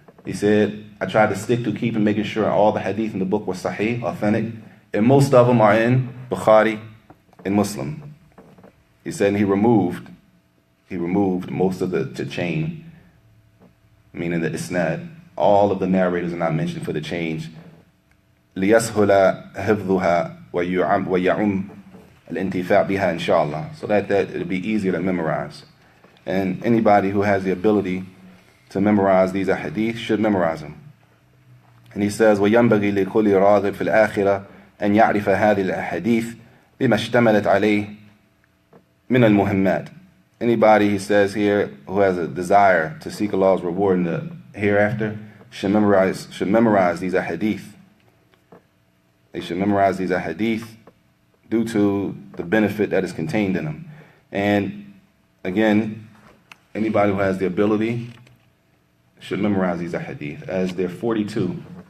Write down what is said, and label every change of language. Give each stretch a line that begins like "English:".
English: He said, I tried to stick to keeping making sure all the hadith in the book were sahih, authentic, and most of them are in Bukhari and Muslim. He said, and he removed most of the chain, meaning the isnad. All of the narrators are not mentioned for the change.
Arabic: لِيَسْهُلَ حِفْظُهَا وَيَعُمْ الْإِنْتِفَاعُ بِهَا inshallah.
English: So that it'll be easier to memorize. And anybody who has the ability to memorize these ahadith should memorize them. And he says,
Arabic: وَيَنْبَغِي لِكُلِّ رَاغِبٍ فِي الْآخِرَةِ أَنْ يَعْرِفَ هَذِهِ الْأَحَادِيثِ بِمَا اشْتَمَلَتْ عَلَيْهِ مِنَ الْمُهِمَّاتِ.
English: Anybody, he says here, who has a desire to seek Allah's reward in the hereafter should memorize these ahadith. They should memorize these ahadith due to the benefit that is contained in them. And again, anybody who has the ability should memorize these ahadith, as they're 42.